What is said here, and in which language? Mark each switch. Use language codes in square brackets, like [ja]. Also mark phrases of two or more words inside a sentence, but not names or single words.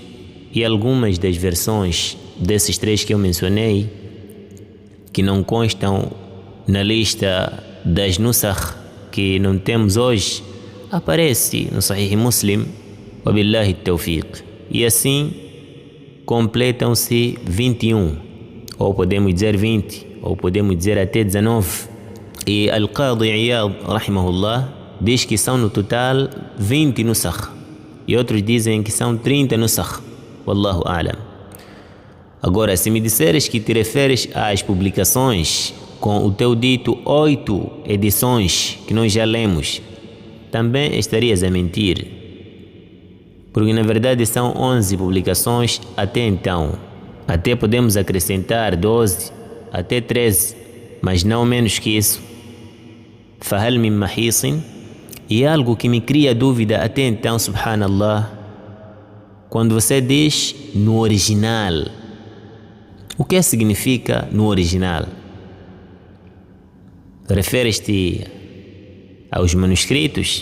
[pt] E algumas das versões desses três que eu mencionei, que não constam na lista das nusakh que não temos hoje, aparece no Sahih Muslim, [ar] وبالله التوفيق. [pt] E assim completam-se 21, ou podemos dizer 20, ou podemos dizer até 19. E Al-Qadi Iyad rahimahullah diz que são no total 20 nusakh, e outros dizem que são 30 nusakh. [ar] والله أعلم. [pt] Agora, se me disseres que te referes às publicações com o teu dito 8 edições que nós já lemos, também estarias a mentir, porque na verdade são 11 publicações até então. Até podemos acrescentar 12, até 13, mas não menos que isso. [ar] فهل من محيص. [pt] E algo que me cria dúvida até então, subhanallah, quando você diz no original, o que significa no original? Referes-te aos manuscritos?